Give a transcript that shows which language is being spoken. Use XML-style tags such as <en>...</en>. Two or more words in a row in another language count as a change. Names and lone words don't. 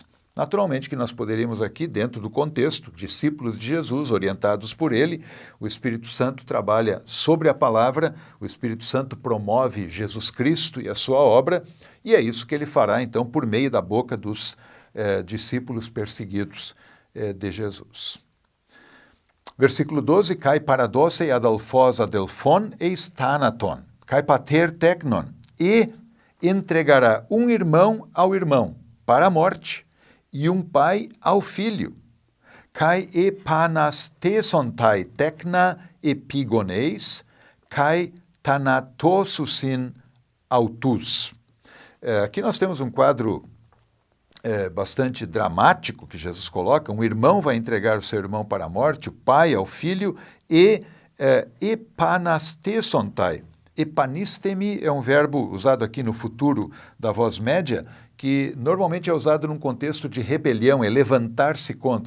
<pt>Naturalmente que nós poderíamos aqui, dentro do contexto, discípulos de Jesus, orientados por ele, o Espírito Santo trabalha sobre a palavra, o Espírito Santo promove Jesus Cristo e a sua obra, e é isso que ele fará, então, por meio da boca dos discípulos perseguidos de Jesus. Versículo 12,</pt> <el>καὶ παραδώσει ὁ ἀδελφὸς ἀδελφὸν εἰς θάνατον, καὶ πατὴρ τέκνον,</el> <pt>e entregará um irmão ao irmão para a morte, e um pai ao filho.</pt> <el>Καὶ ἐπαναστήσονται τέκνα ἐπὶ γονεῖς, καὶ θανατώσουσιν αὐτούς.</el> <pt>Aqui nós temos um quadro bastante dramático que Jesus coloca. Um irmão vai entregar o seu irmão para a morte, o pai ao filho, e epanastesontai. Epanistemi é um verbo usado aqui no futuro da voz média, que normalmente é usado num contexto de rebelião, é levantar-se contra.</pt>